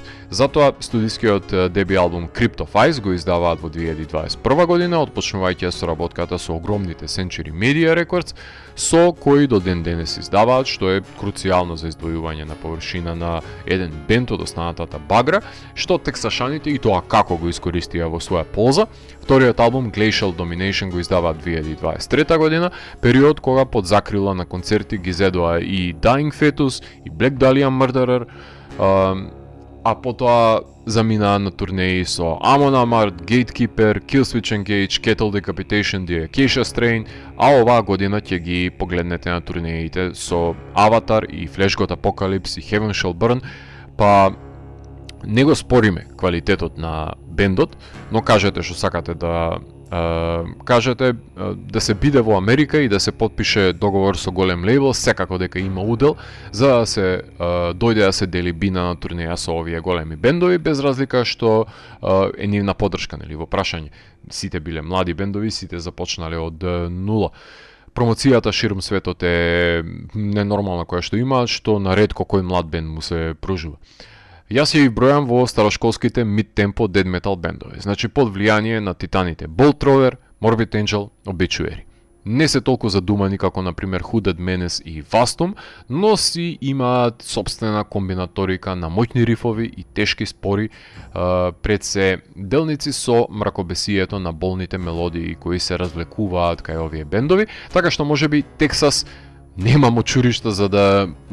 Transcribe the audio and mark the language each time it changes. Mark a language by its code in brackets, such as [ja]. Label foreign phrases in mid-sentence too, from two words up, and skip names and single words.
[mk] Затоа студискиот деби албум Crypt of Ice го издаваат во 2021 година, отпочнувајќи соработката со огромните Century Media Records, со кои до ден денес издаваат, што е круцијално за издвојување на површина на еден бенд од останатата багра, што тексашаните и тоа како го искористија во своја полза. Вториот албум Glacial Domination го издаваат 2023 година, период кога под закрила на концерти ги зедоа и Dying Fetus, и Black Dahlia Murderer, а потоа заминаа на турнеи со Amon Amarth, Gatekeeper, Killswitch Engage, Cattle Decapitation, The Acacia Strain, а оваа година ќе ги погледнете на турнеите со Avatar и Flash God Apocalypse и Heaven Shall Burn, па не го спориме квалитетот на бендот, но кажете што сакате да кажете да се биде во Америка и да се потпише договор со голем лейбл, секако дека има удел за да се дојде да се дели бина на турнеја со овие големи бендови, без разлика што е нивна поддршка, нели, во прашање. Сите биле млади бендови, сите започнале од нула. Промоцијата ширум светот е ненормална која што имаат, што на ретко кој млад бенд му се пружува. Јас ја бројам во старошколските [en] mid-tempo death metal [mk] бендови, значи под влијание на титаните Bolt Thrower, Morbid Angel, Obituary. Не се толку задумани како например Hooded Menace и Vastum, но си имаат собствена комбинаторика на моќни рифови и тешки спори, пред се делници со мракобесието на болните мелодии кои се развлекуваат кај овие бендови, така што можеби Тексас нема мочуришта за да